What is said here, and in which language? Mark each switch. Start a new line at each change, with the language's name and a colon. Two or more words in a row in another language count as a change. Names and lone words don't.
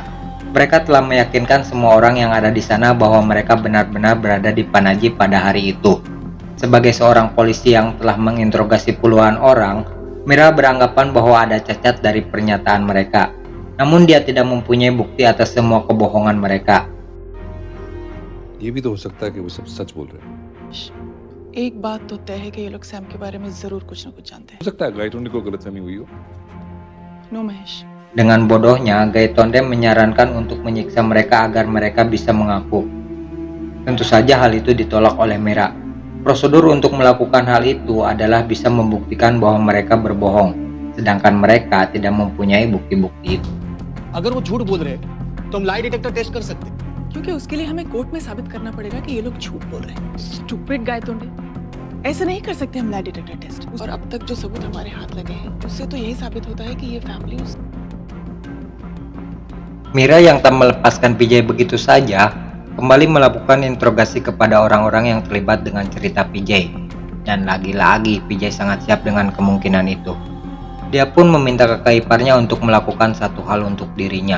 Indonesian: Mereka telah meyakinkan semua orang yang ada di sana bahwa mereka benar-benar berada di Panaji pada hari itu. Sebagai seorang polisi yang telah menginterogasi puluhan orang, Mira beranggapan bahwa ada cacat dari pernyataan mereka. Namun dia tidak mempunyai bukti atas semua kebohongan mereka.
Hindi: ये भी तो हो सकता है कि वो सब सच बोल रहे हैं। एक बात तो तय है कि ये लोग सैम के बारे में जरूर कुछ न कुछ जानते हैं। हो सकता है गाइटोंडे को गलतफहमी हुई हो। नो महेश।
Indonesian: Dengan bodohnya, Gaitonde menyarankan untuk menyiksa mereka agar mereka bisa mengaku. Tentu saja hal itu ditolak oleh Mira. Prosedur untuk melakukan hal itu adalah bisa membuktikan bahwa mereka berbohong, sedangkan mereka tidak mempunyai bukti-bukti itu.
Hindi: अगर वो झूठ बोल रहे हैं तो हम
English: lie detector test
Hindi: कर सकते हैं, क्योंकि उसके लिए हमें कोर्ट में साबित करना पड़ेगा कि ये लोग झूठ बोल रहे हैं। स्टूपिड गायतोंडे, ऐसा नहीं कर सकते हम
English: lie detector test.
Hindi: और अब तक जो सबूत हमारे हाथ लगे हैं उससे तो यही साबित होता है कि ये फैमिली
Indonesian: Mira yang tak melepaskan PJ begitu saja kembali melakukan interogasi kepada orang-orang yang terlibat dengan cerita PJ. Dan lagi-lagi PJ sangat siap dengan kemungkinan itu. Dia pun meminta kakak iparnya untuk melakukan satu hal untuk dirinya.